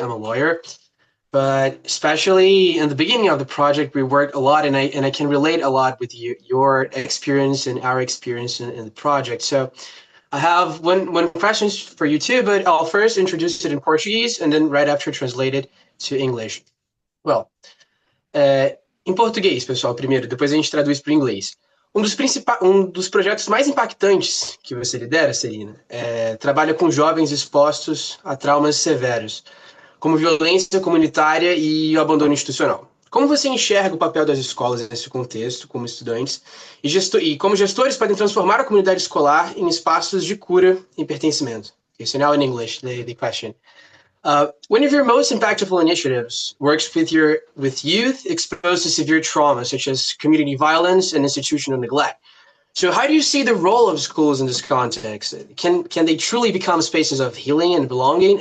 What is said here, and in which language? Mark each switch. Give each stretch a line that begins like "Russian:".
English: I'm a lawyer, but especially in the beginning of the project, we worked a lot, and I can relate a lot with your experience and our experience in the project. So I have one question for you too, but I'll first introduce it in Portuguese and then right after translate it to English.
Portuguese: Well, em português, pessoal, primeiro, depois a gente traduz para o inglês. Um dos projetos mais impactantes que você lidera, Celina, trabalha com jovens expostos a traumas severos, como violência comunitária e o abandono institucional. Como você enxerga o papel das escolas nesse contexto, como estudantes, e como gestores podem transformar a comunidade escolar em espaços de cura e pertencimento?
English: Okay, so now in English, the question. One of your most impactful initiatives works with youth exposed to severe trauma, such as community violence and institutional neglect. So how do you see the role of schools in this context? Can they truly become spaces of healing and belonging?